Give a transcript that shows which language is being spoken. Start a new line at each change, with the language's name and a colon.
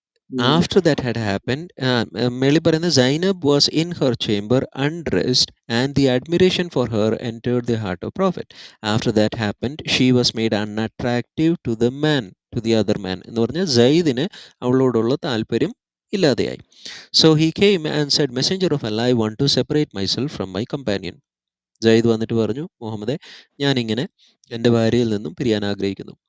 English: After that had happened, Meli
Malayalam: പറയുന്നത്
English: Zainab was in her chamber undressed and the admiration for her entered the heart of Prophet. After that happened, she was made unattractive to the man, to the other man.
Malayalam: എന്ന് പറഞ്ഞാൽ സയ്യിദിന് അവളോടുള്ള താല്പര്യം ഇല്ലാതെയായി.
English: So he came and said, Messenger of Allah, I want to separate myself from my companion.
Malayalam: Sayyid വന്നിട്ട് പറഞ്ഞു, മുഹമ്മദെ, ഞാനിങ്ങനെ എൻ്റെ ഭാര്യയിൽ നിന്നും പിരിയാൻ ആഗ്രഹിക്കുന്നു.